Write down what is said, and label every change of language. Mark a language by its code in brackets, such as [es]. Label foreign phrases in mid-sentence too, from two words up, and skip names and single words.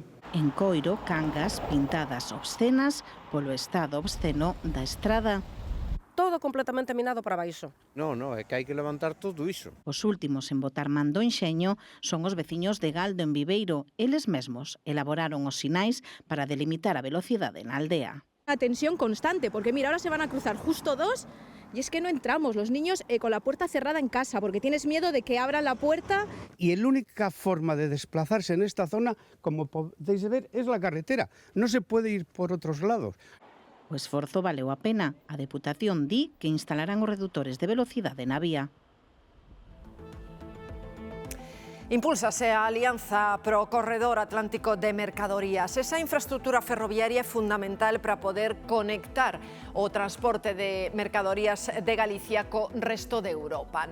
[gl] En Coiro, cangas pintadas obscenas polo estado obsceno da estrada. Todo completamente minado para baixo. Non, é que hai que levantar todo iso. Os últimos en botar man do enxeño son os veciños de Galdo en Viveiro. Eles mesmos elaboraron os sinais para delimitar a velocidade na aldea. A tensión constante, porque mira, [es] ahora se van a cruzar justo dos y es que no entramos, los niños con la puerta cerrada en casa, porque tienes miedo de que abran la puerta. Y la única forma de desplazarse en esta zona, como podéis ver, es la carretera. No se puede ir por otros lados. [gl] O esforzo valeu a pena. A Deputación di que instalarán os redutores de velocidade na vía. Impúlsase a Alianza pro Corredor Atlántico de Mercadorías. Esa infraestructura ferroviaria é fundamental para poder conectar o transporte de mercadorías de Galicia co resto de Europa.